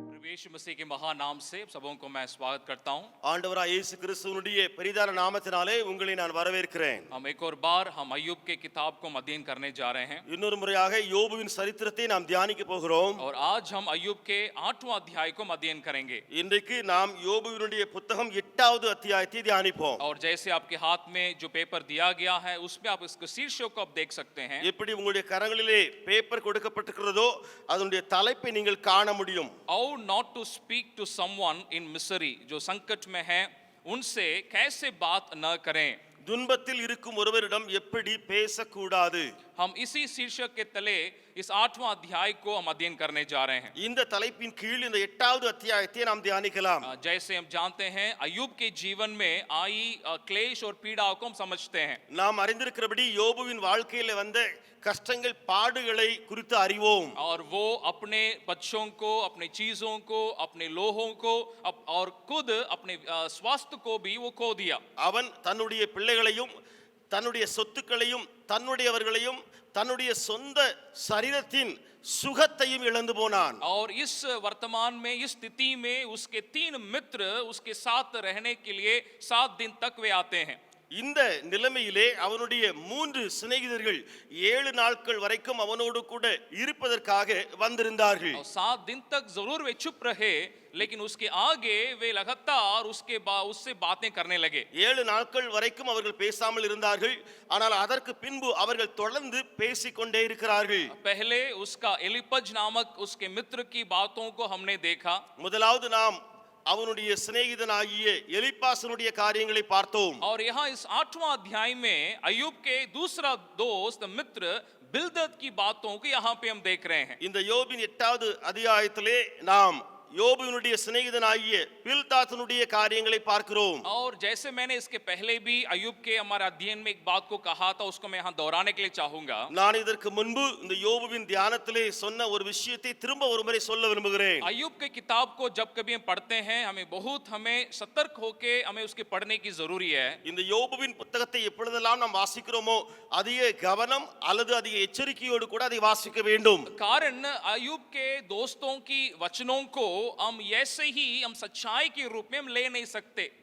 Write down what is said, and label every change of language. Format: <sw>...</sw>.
<hi>यीशु मसीह के महान नाम से सबों को मैं स्वागत करता हूं।</hi> <ta>ஆண்டவராய் இயேசு கிறிஸ்துவினுடைய பெரிதான நாமத்தினாலே உங்களை நான் வரவேற்கிறேன்.</ta> <hi>हम एक और बार हम अय्यूब के किताब को अध्ययन करने जा रहे हैं</hi> <ta>இன்னொரு முறையாக யோபுவின் சரித்திரத்தை நாம் தியானிக்க போகிறோம்.</ta> <hi>और आज हम अय्यूब के 8वां अध्याय को अध्ययन करेंगे।</hi> <ta>இன்றைக்கு நாம் யோபுவினுடைய புத்தகம் 8வது அத்தியாயத்தை தியானிப்போம்.</ta> <hi>और जैसे आपके हाथ में जो पेपर दिया गया है उसमें आप इसको शीर्षक को आप देख सकते हैं।</hi> <ta>எப்படி உங்களுடைய கரங்களிலே பேப்பர் கொடுக்கப்பட்டிருக்கிறதோ அதனுடைய தலைப்பை நீங்கள் காண முடியும்.</ta> <en>How not to speak to someone in misery,</en> <hi>जो संकट में है उनसे कैसे बात न करें।</hi> <ta>துன்பத்தில் இருக்கும் ஒருவரிடம் எப்படி பேசக்கூடாது.</ta> <hi>हम इसी शीर्षक के तले इस 8वां अध्याय को हम अध्ययन करने जा रहे हैं।</hi> <ta>இந்த தலைப்பின் கீழ் இந்த 8வது அத்தியாயத்தை நாம் தியானிக்கலாம்.</ta> <hi>जैसे हम जानते हैं अय्यूब के जीवन में आई क्लेश और पीड़ा को हम समझते हैं।</hi> <ta>நாம் அறிந்திருக்கிறபடி யோபுவின் வாழ்க்கையில வந்த கஷ்டங்கள் பாடுகளை குறித்து அறிவோம்.</ta> <hi>और वो अपने बच्चों को, अपने चीजों को, अपने लोहों को और खुद अपने स्वास्थ्य को भी वो खो दिया।</hi> <ta>அவன் தன்னுடைய பிள்ளைகளையும் தன்னுடைய சொத்துக்களையும் தன்னுடையவர்களையும் தன்னுடைய சொந்த சரீரத்தின் சுகத்தையும் இழந்து போனான்.</ta> <hi>और इस वर्तमान में इस स्थिति में उसके 3 मित्र उसके साथ रहने के लिए 7 दिन तक वे आते हैं।</hi> <ta>இந்த நிலைமையிலே அவனுடைய 3 சிநேகிதர்கள் 7 நாட்கள் வரைக்கும் அவனோடு கூட இருப்பதற்காக வந்திருந்தார்கள்.</ta> <hi>7 दिन तक जरूर वे चुप रहे, लेकिन उसके आगे वे लगातार उससे बातें करने लगे।</hi> <ta>7 நாட்கள் வரைக்கும் அவர்கள் பேசாமல் இருந்தார்கள். ஆனால் அதற்கு பின்பு அவர்கள் தொடர்ந்து பேசிக்கொண்டே இருக்கிறார்கள்.</ta> <hi>पहले उसका एलिपज नामक उसके मित्र की बातों को हमने देखा।</hi> <ta>முதலாவது நாம் அவனுடைய சிநேகிதனாகிய எலிப்பாசனுடைய காரியங்களை பார்த்தோம்.</ta> <hi>और यहाँ इस 8वां अध्याय में अय्यूब के दूसरा दोस्त मित्र बिल्दद की बातों को यहाँ पे हम देख रहे हैं।</hi> <ta>இந்த யோபின் 8வது அத்தியாயத்திலே நாம் யோபுவினுடைய சிநேகிதனாகிய பில்தாத்தினுடைய காரியங்களை பார்க்கிறோம்.</ta> <hi>और जैसे मैंने इसके पहले भी अय्यूब के हमारे अध्ययन में एक बात को कहा था, उसको मैं यहाँ दोहराने के लिए चाहूंगा।</hi> <ta>நான் இதற்கு முன்பு இந்த யோபுவின் தியானத்திலே சொன்ன ஒரு விஷயத்தை திரும்ப ஒரு முறை சொல்ல விரும்புகிறேன்.</ta> <hi>अय्यूब के किताब को जब कभी हम पढ़ते हैं हमें सतर्क होके हमें उसके पढ़ने की जरूरी है।</hi> <ta>இந்த யோபுவின் புத்தகத்தை எப்பொழுதெல்லாம் நாம் வாசிக்கிறோமோ அதிக கவனம் அல்லது அதிக எச்சரிக்கையோடு கூட அதை வாசிக்க வேண்டும்.</ta> <hi>कारण अय्यूब के दोस्तों की वचनों को हम ऐसे ही हम सच्चाई के रूप में हम ले नहीं सकते।</hi>